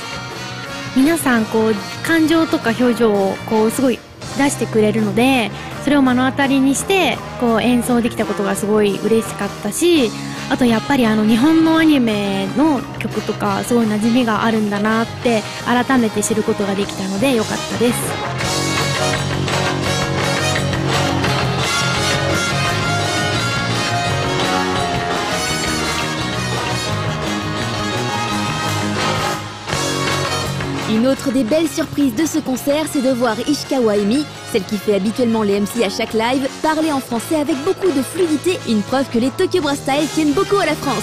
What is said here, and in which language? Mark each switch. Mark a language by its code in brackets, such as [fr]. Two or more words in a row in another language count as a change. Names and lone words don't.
[ja] 皆さんこう感情とか表情をこうすごい出してくれるので、それを目の当たりにしてこう演奏できたことがすごい嬉しかったし、あとやっぱり日本のアニメの曲とかすごい馴染みがあるんだなって改めて知ることができたので良かったです。 [fr] Une autre des belles surprises de ce concert, c'est de voir Ishikawa Emi, celle qui fait habituellement les MC à chaque live, parler en français avec beaucoup de fluidité, une preuve que les Tokyo Brass Style tiennent beaucoup à la France.